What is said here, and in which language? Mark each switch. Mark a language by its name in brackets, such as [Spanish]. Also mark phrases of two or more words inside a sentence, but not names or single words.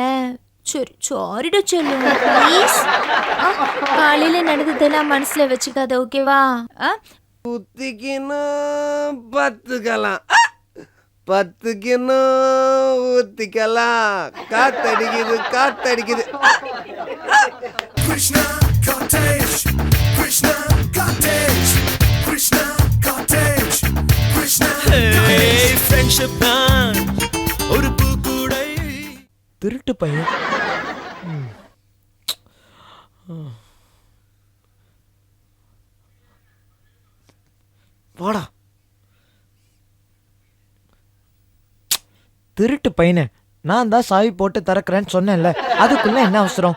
[Tamil] சரி சாரிடா செல்லும் ப்ளீஸ். காலையில நடந்ததெல்லாம் மனசுல வச்சுக்காத, ஓகேவா? ஊத்திக்கணும் பத்துக்கலாம், 10 கிண்ணம் ஊத்திக்கலாம். காத்தடிக்குது காத்தடிக்குது. Krishna Cottage, Krishna Cottage, Krishna Cottage, Krishna Cottage. Friendship தான் ஒரு பூக்கூடை. திருட்டு பையன். வாடா திருட்டு பையனே, நான் தான் சாவி போட்டு திறக்கிறேன்னு சொன்னேன்ல, அதுக்குள்ள என்ன அவசரம்?